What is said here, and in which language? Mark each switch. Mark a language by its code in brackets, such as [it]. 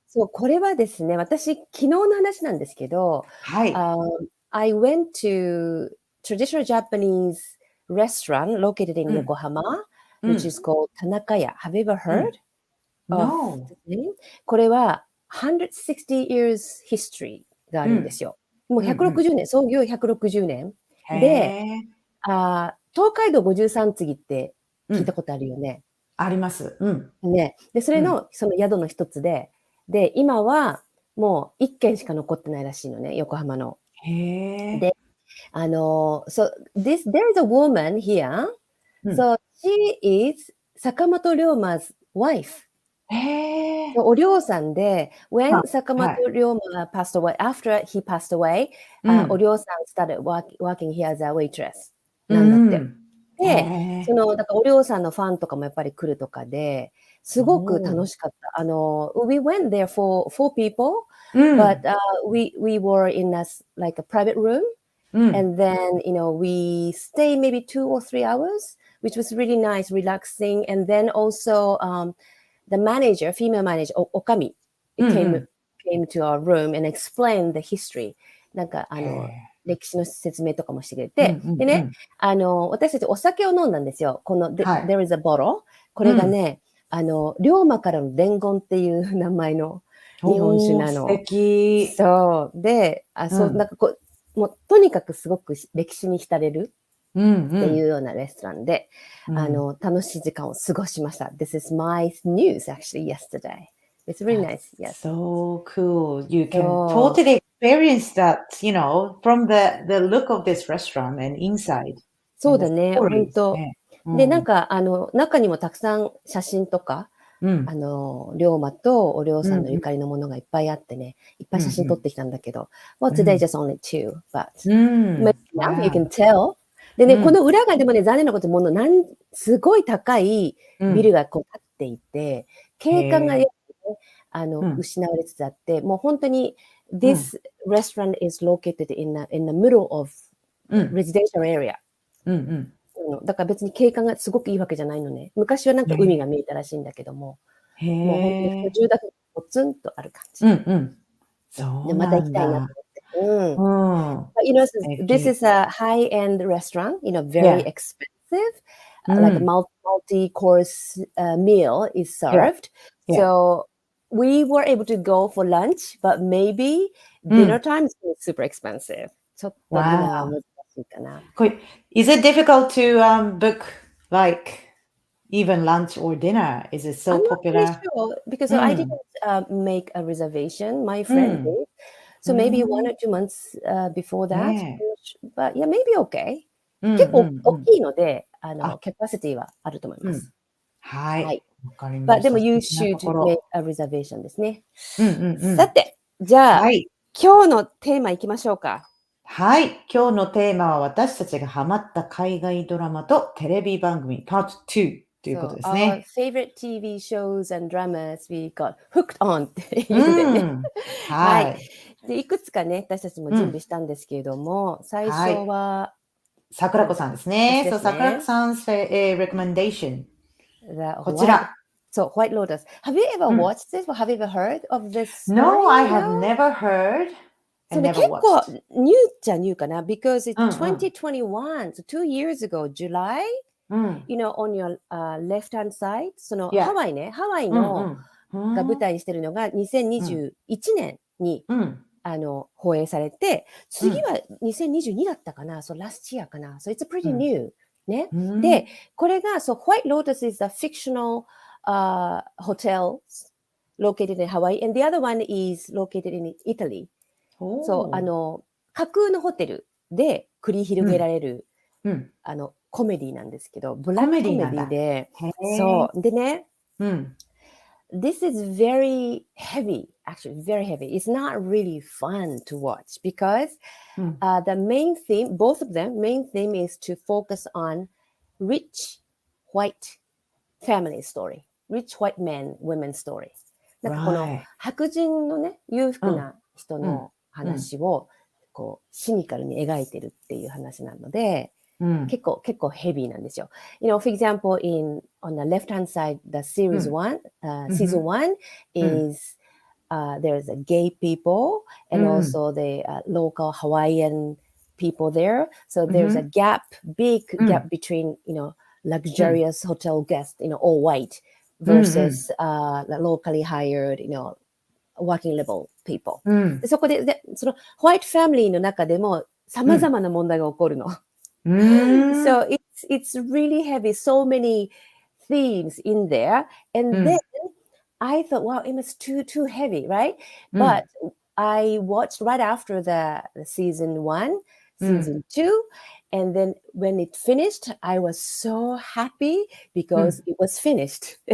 [ja] そう、これはですね、私、昨日の話なんですけど、はい。 [en] I went to traditional Japanese restaurant located in [ja] うん。 [en] Yokohama, う which ん。 is called Tanakaya. Have you ever う heard ん。 of No. this name? [ja] これは [en] 160 years history [ja] があうん。るんですよ。もううんうん。 160年、創業160年。へで、え。東海道53次ってうん。聞いたことあるよね。あります。うん。ね。で、それうん。の、その宿の一つで、今はもう1軒しか残ってないらしいのね、横浜の。へえ。 [en] で、so there is a woman here. [ja] うん。 [en] So she is 坂本龍馬 's wife。 [ja] へえ。お嬢さんで、 [en] when [ja] はい [en] 坂本龍馬 passed away, after he passed away, お嬢さん started working here as a waitress [ja] なんだって。で、だからお嬢さんのファンとかもやっぱり来るとかで、すごく楽しかった。 [en] we went there for 4 people, but we were in like a private room, and then, we stay maybe 2 or 3 hours, which was really nice, relaxing, and then also, the manager, female manager, Okami, came to our room and explained the history. [ja] なんか、歴史の説明とかもしてくれて、でね、私たちお酒を飲んだんですよ。この、 [en] There is a bottle. [ja] これがね、龍馬からの伝言っていう名前の日本酒なの。素敵。そう。で、なんかこう、もうとにかくすごく歴史に浸れる。っていうようなレストランで、楽しい時間を過ごしました。 [en] This is my news actually yesterday. It's really nice. Yes. So cool. You can totally experience that, from the look of this restaurant and inside. [ja] そうだね、本当。で、なんか、中にもたくさん写真とか、龍馬とお龍さんのゆかりのものがいっぱいあってね、いっぱい写真撮ってきたんだけど、 [en] well, today just only 2, but now you can tell. [ja] でね、この裏がでもね、残念なこともすごい高いビルがこう立っていて、景観が失われつつあって、もう本当に、 [en] this restaurant is located in the middle of residential area. [ja] だから別に景観がすごくいいわけじゃないのね。昔はなんか海が見えたらしいんだけども、もう本当に住宅がポツンとある感じ。でまた行きたいなと思って。 [en] But, this is a high-end restaurant, very expensive. Like a multi-course meal is served. So we were able to go for lunch, but maybe dinner time is super expensive. ちょっとディナーは難しいかな。 Is it difficult to book like even lunch or dinner? Is it so popular? I'm not really sure because I didn't make a reservation. My friend did. So maybe 1 or 2 months before that. But yeah, maybe okay. [ja] 結構大きいので、キャパシティはあると思います。はい。わかりました。でも [en] you should make a reservation [ja] ですね。さて、じゃあ、今日のテーマいきましょうか。はい。今日のテーマは私たちがハマった海外ドラマとテレビ番組 Part 2ということですね。 [en] Our favorite TV shows and dramas we got hooked on [ja] っていうんでね。はい。で、いくつかね、私たちも準備したんですけれども、最初は、桜子さんですね。そう、桜子さん [en] recommendation。 [ja] こちら。 [en] そう、White Lotus. Have you ever watched this or have you ever heard of this story? No, I have never heard. [ja] そうね、結構ニューっちゃニューかな [en] because it's 2021, so 2 years ago, July, on your left-hand side, [ja] そのハワイね、ハワイのが舞台にしてるのが2021年に放映されて、次は2022だったかな、 [en] so last year [ja] かな、 [en] so it's pretty new ね。 [ja] で、これが、 [en] so White Lotus is a fictional hotel located in Hawaii, and the other one is located in Italy. [ja] そう、架空のホテルで繰り広げられる、コメディなんですけど、ブラックコメディで、そう、でね、 [en] This is very heavy, actually very heavy. It's not really fun to watch because the main theme, both of them, main theme is to focus on rich white family story, rich white men, women story. [ja] なんかこの白人のね、裕福な人の話をこうシニカルに描いてるっていう話なので、結構ヘビーなんですよ。 [en] for example, on the left-hand side, the series one, season 1 is there's a gay people and also the local Hawaiian people there. So there's a big gap between, luxurious hotel guests, all white versus the locally hired, working level people. でそこで、そのホワイトファミリーの中でも様々な問題が起こるの。 So it's really heavy, so many themes in there. And then I thought, wow, it was too heavy, right? But I watched right after the season 1. season 2. And then when it finished, I was so happy because it was finished.